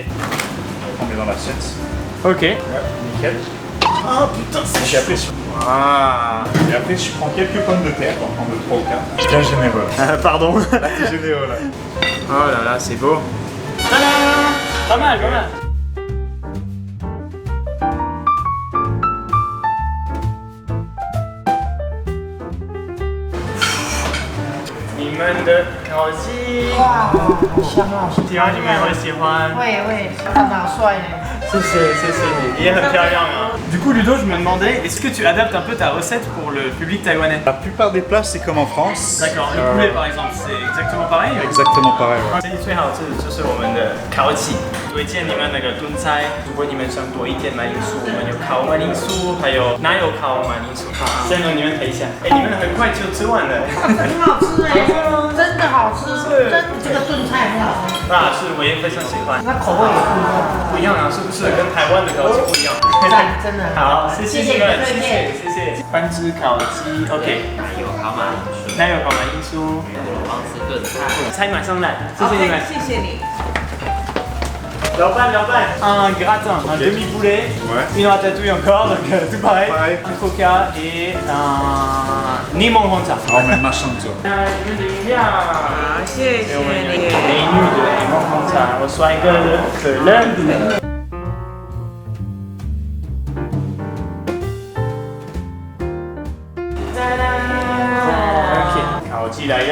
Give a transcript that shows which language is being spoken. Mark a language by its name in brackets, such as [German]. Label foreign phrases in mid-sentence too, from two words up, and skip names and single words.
[French] On met dans l'assiette. ok. Ouais, nickel. Oh putain, c'est Et après, je... Ah. Et après, je prends quelques pommes de terre, on prend de 3 ou 4. Bien généreux. Pardon. Là, t'es généreux, là. Oh là là, c'est beau. Tada. Pas mal, pas mal. [Chinese] 你们的烤鸡，哇，好香啊！希望你们会喜欢。会会，长得好帅呢。谢谢你，也很漂亮啊。 [French] Du coup, Ludo, je me demandais, est-ce que tu adaptes un peu ta recette pour le public taïwanais? La plupart des plats, c'est comme en France. D'accord, le poulet par exemple, c'est exactement pareil. Exactement pareil, ouais. [Chinese] 这里最好吃的就是我们的烤鸡，推荐你们那个炖菜。如果你们想多一点马铃薯，我们有烤马铃薯，还有奶油烤马铃薯。先让你们陪一下。哎，你们很快就吃完了。很好吃哎，真的好吃，真的这个炖菜很好吃，那是我也非常喜欢。那口味也不一样。不一样啊，是不是跟台湾的烤鸡不一样？赞，真的。好，谢谢你们，谢谢谢谢。半只烤鸡 ，OK。奶油烤马铃薯，奶油烤马铃薯，王子炖菜。菜马上来，谢谢你们。谢谢你。 [French] 老板，un gratin, un demi-poulet, Ouais. une ratatouille encore, donc tout pareil, Pareil. un coca et un Nimon Honta. Alors, on met le machin, tu vois. [Chinese] 你们的饮料，好，谢谢美女你。的 Nimon Honta，我帅哥的可乐。OK，烤鸡来了，